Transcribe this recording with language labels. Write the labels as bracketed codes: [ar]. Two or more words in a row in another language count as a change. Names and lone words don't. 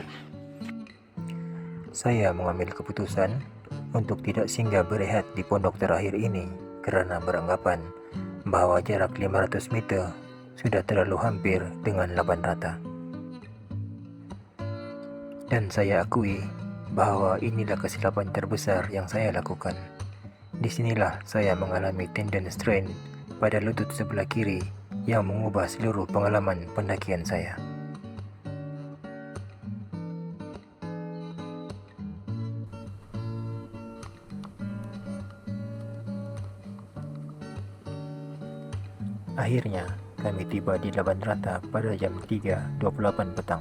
[ms] Saya mengambil keputusan untuk tidak singgah berehat di pondok terakhir ini kerana beranggapan bahawa jarak 500 meter sudah terlalu hampir dengan Laban Rata. Dan saya akui bahawa inilah kesilapan terbesar yang saya lakukan. Di sinilah saya mengalami [en] tendon strain [ms] pada lutut sebelah kiri yang mengubah seluruh pengalaman pendakian saya. Akhirnya, kami tiba di Laban Rata pada jam 3.28 petang.